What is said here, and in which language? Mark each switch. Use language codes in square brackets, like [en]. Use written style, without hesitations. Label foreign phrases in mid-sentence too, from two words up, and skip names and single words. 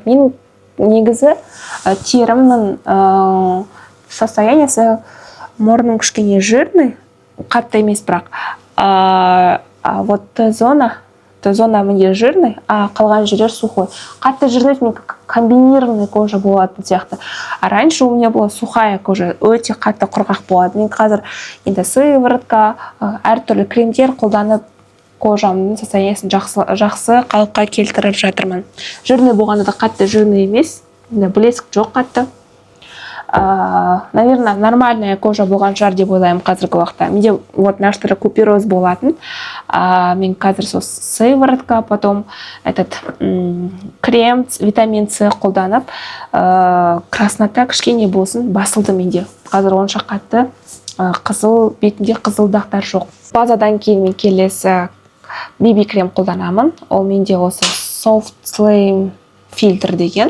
[kk] Мен негізі терімнің состояниесі, мұрным кішкене жирный, қатты емес бірақ. Вот Т-зона менде жирный, а қалған жерлер сухой. Қатты жирный мен комбинированный кожа болатын сияқты. [ru] А раньше у меня была сухая кожа, [kk] өте қатты құрғақ болады. Мен қазір енді сыворотка, әртүрлі кремдер қолданып кожамның состояниесін жақсы қалыпқа келтіріп жатырмын. Жирный болғанда да қатты жирный емес, блеск жоқ қатты. [ru] Наверное, нормальная кожа [kk] болған шығар деп ойлаймын қазіргі уақытта. Менде [ru] вот наш [kk] түрі купероз болатын. Мен қазір сол сыворотка, [ru] потом этот крем, [kk] витамин С қолданып, краснота кішкене болсын басылды менде. Қазір онша қатты қызыл, бетінде қызылдақтар жоқ. Базадан кейін мен келесі BB крем қолданамын. Ол менде осы Soft Slim фильтр деген.